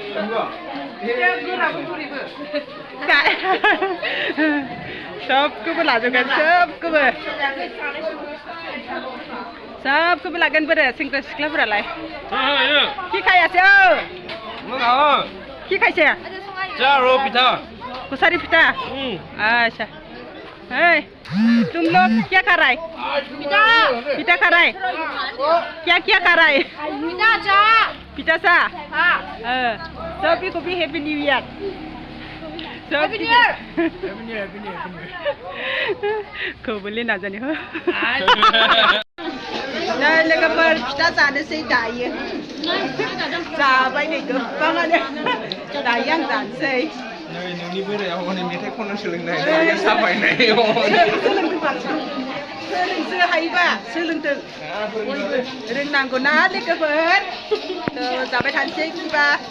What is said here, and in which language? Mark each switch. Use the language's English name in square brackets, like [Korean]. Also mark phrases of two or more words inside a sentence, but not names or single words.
[Bodo] सबखौबो लाजोबगोन सबखौबो लागोन बोरो सेंग्रा सिख्लाफोरालाय खिखायासो खिखायसे कुसारी फिथा [Hindi] अच्छा hey तुम लोग क्या कर रहा है पिता कर रहा है क्या कर रहा है पिता सा सभी को भी [English] Happy New Year Happy New Year [Hindi] को बोले ना जाने हो [Bodo] नै लोगोफोर फिथा जानोसै दायो जाबाय नै गोबाङानो दायो आं जानोसै नै नोंनि बोराया हनै मेथाइ खननो सोलोंनाय साफायनाय सोलोंसो हायोबा सोलोंथों बयबो रोंनांगौ ना लोगोफोर जाबाय थानोसै बिदिबा